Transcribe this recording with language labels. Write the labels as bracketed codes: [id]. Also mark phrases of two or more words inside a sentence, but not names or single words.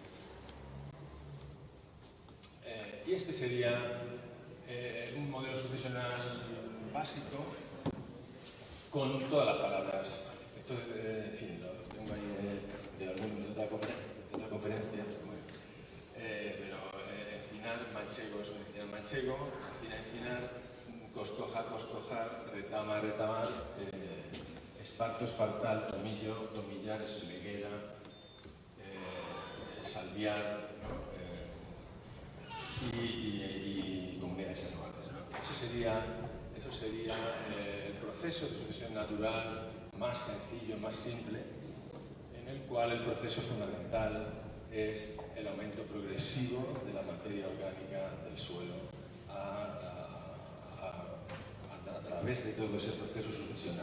[es] Y este sería un modelo sucesional básico con todas las palabras. Esto, en fin, lo tengo ahí de otra conferencia. Pero encinar manchego es un encinar manchego, encinar, coscojar, retamar, esparto, espartal, tomillo, tomillar, esleguera, salviar, ¿no? Y comunidades anuales, ¿no? Eso sería el proceso de sucesión natural más sencillo, más simple, en el cual el proceso fundamental es el aumento progresivo de la materia orgánica del suelo a través de todo ese proceso sucesional.